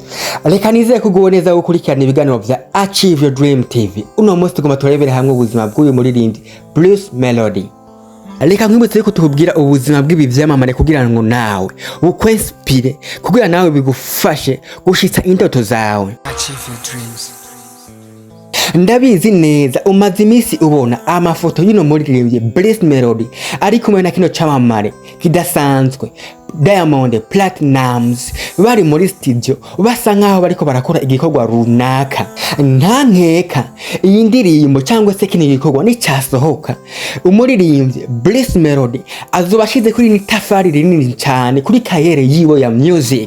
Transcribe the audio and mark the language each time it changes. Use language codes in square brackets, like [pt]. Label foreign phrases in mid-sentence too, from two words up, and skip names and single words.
[rn] Reka nizeye kuguwe neza gukurikirana ibiganiro vya Achieve Your Dream TV. Uno munsi tugomba turebere hamwe ubuzima bw'uyu muririmbyi Melodi. Reka nkwibutse yuko tukubwira ubuzima bw'ibi vyamamare kugira ngo nawe bukwinspire, kugira nawe bigufashe gushitsa indoto zawe. [en] Achieve your dreams. [rn] Ndabizi neza umaze imisi ubona amafoto y'uno muririmbyi Melodi ari kumwe na kino camamare kidasanzwe Diamond Platinums bari muri studio basa nkaho bariko barakora igikorwa runaka. Nta nkeka iyi ndirimbo cyangwa se kino gikorwa ni cyasohoka, umuririmbyi Melodi azoba ashize kuri nitafari rinini cyane kuri kayere yiwe ya music.